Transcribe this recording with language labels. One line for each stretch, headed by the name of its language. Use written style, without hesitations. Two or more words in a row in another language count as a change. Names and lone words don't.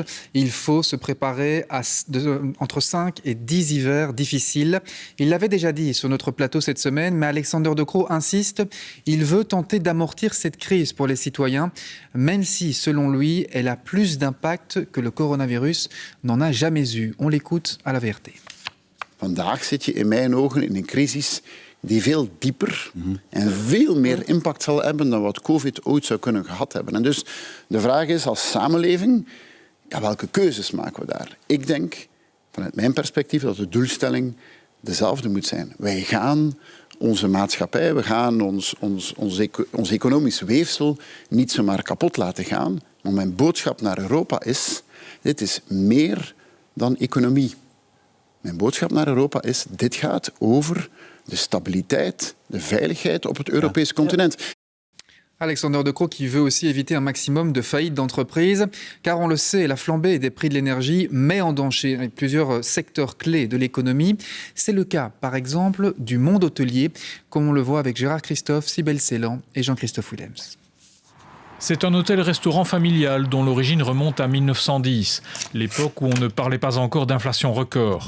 French: Il faut se préparer à entre 5 et 10 hivers difficiles. Il l'avait déjà dit sur notre plateau cette semaine, mais Alexander De Croo insiste. Il veut tenter d'amortir cette crise pour les citoyens, même si, selon lui, elle a plus d'impact que le coronavirus n'en a jamais eu. On l'écoute à la VRT.
Dutch: Vandaag zit je in mijn ogen in een crisis die veel dieper en veel meer impact zal hebben dan wat COVID ooit zou kunnen gehad hebben. En dus de vraag is als samenleving, welke keuzes maken we daar? Ik denk, vanuit mijn perspectief, dat de doelstelling dezelfde moet zijn. Wij gaan onze maatschappij, we gaan ons economisch weefsel niet zomaar kapot laten gaan. Maar mijn boodschap naar Europa is, dit is meer dan economie. Mijn boodschap naar Europa is, dit gaat over de stabiliteit, de veiligheid op het Europese continent.
French: Alexander De Croo qui veut aussi éviter un maximum de faillites d'entreprises, car on le sait, la flambée des prix de l'énergie met en danger plusieurs secteurs clés de l'économie. C'est le cas, par exemple, du monde hôtelier, comme on le voit avec Gérard Christophe, Cybèle Ceylan et Jean-Christophe Willems. C'est un hôtel-restaurant familial dont l'origine remonte à 1910, l'époque où on ne parlait pas encore d'inflation record.